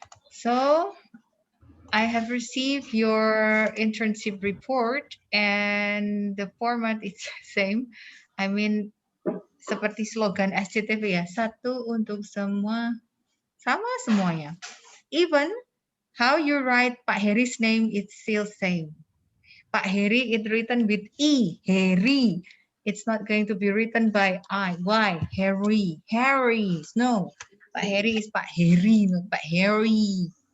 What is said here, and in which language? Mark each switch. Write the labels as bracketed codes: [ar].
[en] So, I have received your internship report and the format is same. I mean, [id] seperti slogan SCTV ya, satu untuk semua, sama semuanya. [en] Even how you write Pak Heri's name, it's still same. Pak Heri, it's written with E, Heri. It's not going to be written by I. Why? Harry. Harry. No. Pak Heri is Pak Heri, not Pak Harry.